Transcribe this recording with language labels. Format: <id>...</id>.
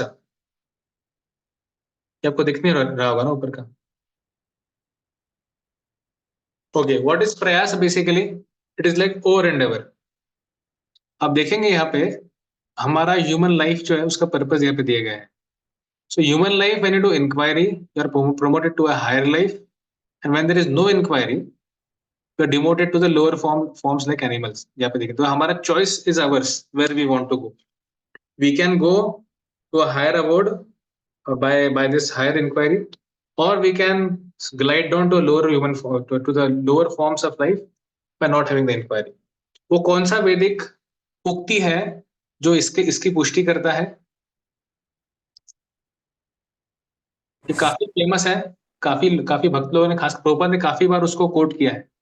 <hi>ये आपको दिख नहीं रहा होगा ना ऊपर का?</hi> <en>Okay, what is प्रयास? Basically it is like our endeavour.</en> <hi>आप देखेंगे यहाँ पे हमारा ह्यूमन लाइफ जो है उसका पर्पस यहाँ पे दिया गया है।</hi> <en>So human life when you do inquiry you are promoted to a higher life, and when there is no inquiry you are demoted to the lower forms like animals।</en> <hi>यहाँ पे देखिए, तो हमारा</hi> <en>choice is ours where we want to go। We can go to a higher abode by this higher inquiry, or we can glide down to a lower to the lower forms of life by not having the inquiry।</en> <hi>वो कौन सा वैदिक उक्ति है जो इसकी पुष्टि करता है? ये काफी फेमस है, काफी भक्त लोगों ने, खास प्रभुपाद ने काफी बार उसको कोट किया है।</hi>